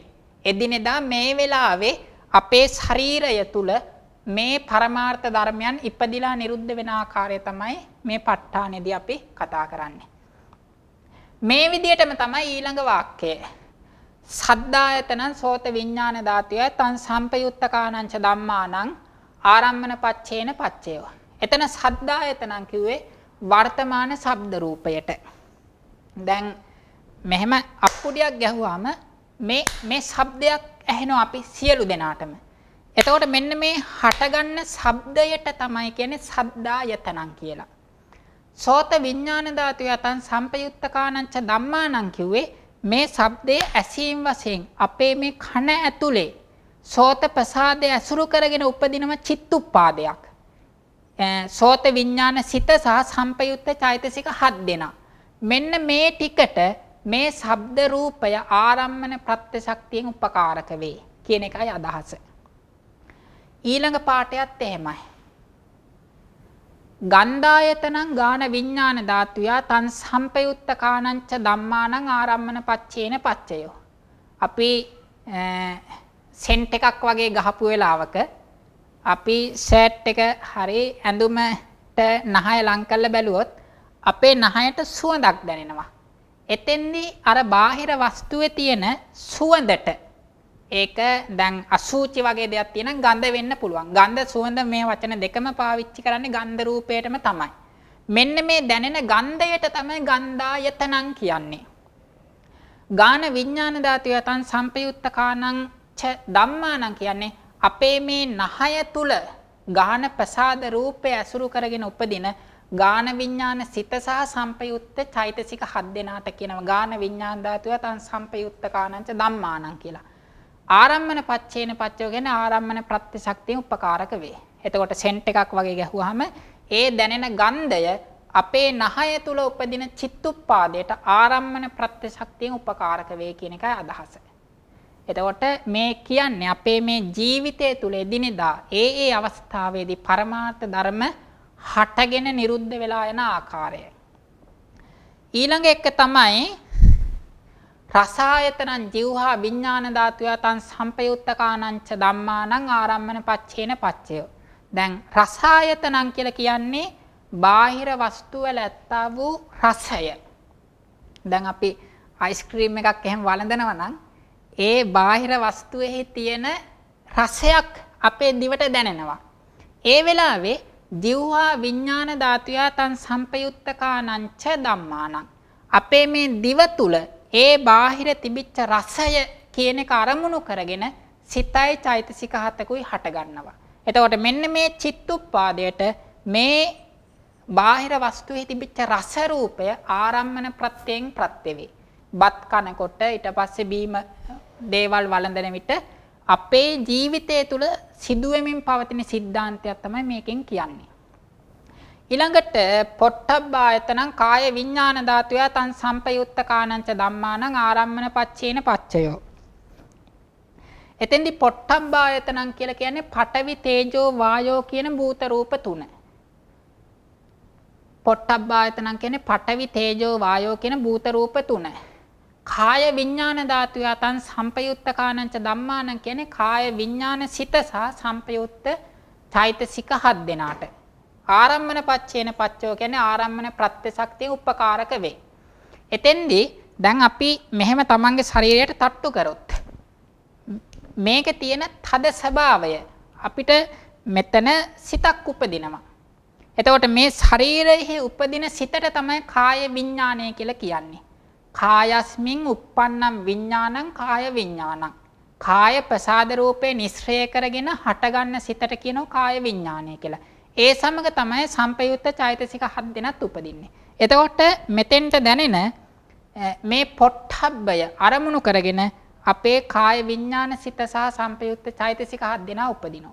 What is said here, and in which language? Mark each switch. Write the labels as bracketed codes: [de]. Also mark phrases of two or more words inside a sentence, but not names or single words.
[si] එදිනෙදා මේ වෙලාවේ අපේ ශරීරය තුල මේ පරමාර්ථ ධර්මයන් ඉපදිලා නිරුද්ධ වෙන ආකාරය තමයි මේ ප ဋ ාණයේදී අපි කතා කරන්නේ. මේ විදියටම තමයි ඊළඟ වාක්‍යය. [pi] සද්දායතනං සෝත විඥාන ධාතුය තං සම්පයුත්තකානංච ධම්මානං ආරම්මන පච්චේන පච්චයෝ. [si] එතන සද්දායතනං කිව්වේ වර්තමාන ශබ්ද රූපයට. දැන් මෙහෙම අප්පුඩියක් ගැහුවාම මේ ශබ්දයක් ඇහෙනවා අපි සියලු දෙනාටම. එතකොට මෙන්න මේ හටගන්න ශබ්දයට තමයි කියන්නේ සද්දායතනං කියලා. [pi] සෝත විඥාන ධාතුය තං සම්පයුත්තකානංච ධම්මානං [si] කිව්වේ මේ ශබ්දයේ ඇසීම් වශයෙන් අපේ මේ කන ඇතුලේ සෝත ප්‍රසාදය අසුරු කරගෙන උපදිනම චිත්තුප්පාදයක්. සෝත විඥාන සිත සහ සංපයුත්ත චෛතසික 7 දෙනා. මෙන්න මේ ටිකට මේ ශබ්ද රූපය ආරම්මන ප්‍රත්‍ය ශක්තියෙන් උපකාරක වේ කියන එකයි අදහස. ඊළඟ පාඩයත් එහෙමයි. [pi] ගන්ධායතනං ගාන විඥාන ධාතුය තං සම්පයුත්තකානංච ධම්මානං ආරම්මන පච්චේන පච්චයෝ. [si] අපි සෙන්ට් එකක් වගේ ගහපු වෙලාවක අපි ෂර්ට් එක හරි ඇඳුමට නහය ලං කරලා බැලුවොත් අපේ නහයට සුවඳක් දැනෙනවා. එතෙන්දී අර බාහිර වස්තුවේ තියෙන සුවඳට ඒක දැන් අසූචි වගේ දෙයක් තියෙන ගඳ වෙන්න පුළුවන්. ගඳ සුවඳ මේ වචන දෙකම පාවිච්චි කරන්නේ ගන්ධ රූපයටම තමයි. මෙන්න මේ දැනෙන ගන්ධයට තමයි ගන්ධායතනං කියන්නේ. [pi] ගාන විඥාන ධාතු යතං සම්පයුත්තකානං ච ධම්මානං [si] කියන්නේ අපේ මේ නහය තුල ගාන ප්‍රසාද රූපය අසුරු කරගෙන උපදින [pi] ගාන විඥාන සිත සහ සම්පයුත්ත චෛතසික හත් දෙනාට කියනවා ගාන විඥාන ධාතු යතං සම්පයුත්තකානං ච ධම්මානං [si] කියලා. [pi] ආරම්මන පච්චේන පච්චය [si] කියන්නේ ආරම්මන ප්‍රත්‍ය ශක්තිය උපකාරක වේ. එතකොට සෙන්ට් එකක් වගේ ගැහුවාම ඒ දැනෙන ගන්ධය අපේ නහය තුල උපදින චිත්තුප්පාදයට ආරම්මන ප්‍රත්‍ය ශක්තියෙන් උපකාරක වේ කියන එකයි අදහස. එතකොට මේ කියන්නේ අපේ මේ ජීවිතය තුල එදිනෙදා ඒ අවස්ථාවේදී පරමාර්ථ ධර්ම හටගෙන නිරුද්ධ වෙලා යන ආකාරය. ඊළඟ එක තමයි [pi] රසායතනං ජීවහා විඥාන ධාතු යතං සම්පයුත්තකානං ච ධම්මානං ආරම්මන පච්චේන පච්චය. [si] දැන් රසායතනං කියලා කියන්නේ බාහිර වස්තු වල ඇත්තා වූ රසය. දැන් අපි අයිස්ක්‍රීම් එකක් එහෙම වළඳනවා නම් ඒ බාහිර වස්තුවේ තියෙන රසයක් අපේ දිවට දැනෙනවා. ඒ වෙලාවේ [pi] ජීවහා විඥාන ධාතු යතං සම්පයුත්තකානං ච ධම්මානං [si] අපේ මේ දිව තුල ඒ බාහිර තිබිච්ච රසය කියන එක අරමුණු කරගෙන සිතයි චෛතසික හතකුයි හට ගන්නවා. එතකොට මෙන්න මේ චිත්තුප්පාදයට මේ බාහිර වස්තුවේ තිබිච්ච රස රූපය ආරම්මන ප්‍රත්‍යයෙන් ප්‍රත්‍ය වේ. බත් කනකොට ඊට පස්සේ බීම දේවල් වළඳන විට අපේ ජීවිතය තුළ සිදුවෙමින් පවතින සිද්ධාන්තයක් තමයි මේකෙන් කියන්නේ. ඊළඟට [pi] පොට්ටබ්බායතනං කාය විඥාන ධාතු යතං සම්පයුත්තකානං ච ධම්මානං ආරම්මන පච්චේන පච්චයෝ. [si] එතෙන්දි පොට්ටබ්බායතනං කියලා කියන්නේ පඨවි තේජෝ වායෝ කියන භූත රූප තුන. පොට්ටබ්බායතනං කියන්නේ පඨවි තේජෝ වායෝ කියන භූත රූප තුන. [pi] කාය විඥාන ධාතු යතං සම්පයුත්තකානං ච ධම්මානං [si] කියන්නේ කාය විඥාන සිත සහ සම්පයුත්ත චෛතසික හත් දෙනාට. [pi] ආරම්මන පච්චේන පච්චෝ [si] කියන්නේ ආරම්මන ප්‍රත්‍ය ශක්තිය උපකාරක වේ. එතෙන්දී දැන් අපි මෙහෙම තමන්ගේ ශරීරයට තට්ටු කරොත් මේකේ තියෙන තද ස්වභාවය අපිට මෙතන සිතක් උපදිනවා. එතකොට මේ ශරීරයේ උපදින සිතට තමයි කාය විඥානය කියලා කියන්නේ. [pi] කායස්මින් uppannam විඥානං කාය විඥානං. [si] කාය ප්‍රසාද රූපේ නිස්සය කරගෙන හටගන්න සිතට කියනවා කාය විඥානය කියලා. ඒ සමග තමයි සම්පයුත්ත චෛතසික හත් දෙනත් උපදින්නේ. එතකොට මෙතෙන්ට දැනෙන මේ පොට්ටබ්බය අරමුණු කරගෙන අපේ කාය විඥාන සිත සහ සම්පයුත්ත චෛතසික හත් දෙනා උපදිනවා.